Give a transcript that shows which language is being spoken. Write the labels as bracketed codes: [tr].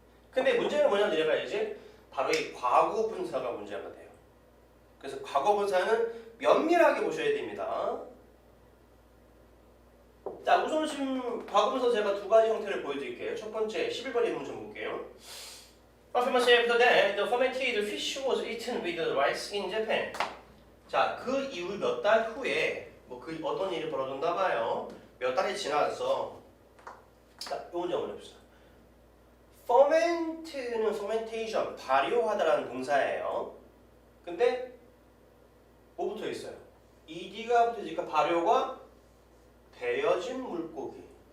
[ko] 근데 문제는 뭐냐면 니네가 이제 바로 이 과거 분사가 문제가 돼요. 그래서 과거 분사는 면밀하게 보셔야 됩니다. 자, 우선 지금 과거 분사 제가 두 가지 형태를 보여드릴게요. 첫 번째 11번의 문제 볼게요. [en] After that, the fermented fish was eaten with rice in Japan. [ko] 자, 그 이후 몇 달 후에 뭐 그 어떤 일이 벌어졌나 봐요. 몇 달이 지나서 자, 이 문제 한번 해봅시다. ferment는 fermentation, 발효하다라는 동사예요. 근데 뭐 붙어 있어요? ed가 붙어 있으니까 발효가 데여진 물고기.